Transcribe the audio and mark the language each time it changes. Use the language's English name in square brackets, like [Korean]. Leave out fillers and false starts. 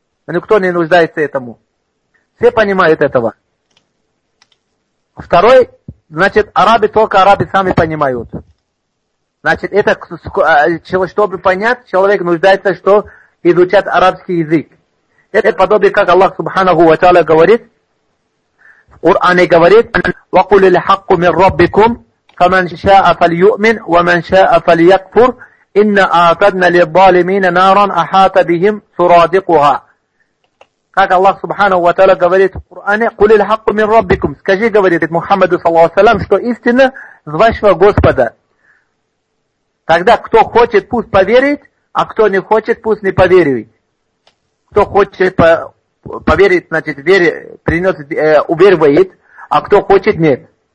[Russian] Никто не нуждается этому. Все понимают этого. Второй, значит, арабы, только арабы сами понимают. Значит, это, чтобы понять, человек нуждается, что изучать арабский язык. Это подобие, как Аллах Субханаху ва Тааля говорит, в Коране говорит, [Arabic] وَقُلِ الْحَقُّ مِنْ رَبِّكُمْ فَمَنْ شَاءَ فَلْيُؤْمِنْ وَمَنْ شَاءَ فَلْيَكْفُرْ إِنَّ أَعْتَدْنَا لِلظَّالِمِينَ نَارًا أَحَاطَ بِهِمْ سُرَادِقُهَا. [Russian] Как Аллах Субханаху ва Тааля говорит в Коране, [Arabic] قُلِ الْحَقُّ مِنْ رَبِّكُمْ. [Russian] Скажи, говорит Мухаммаду, саллаху алейхи ва саллям, что истина с вашего Господа. Тогда кто хочет, пусть поверит, а кто не хочет, пусть не поверит. Кто хочет поверить, значит, уверует, а кто хочет, нет.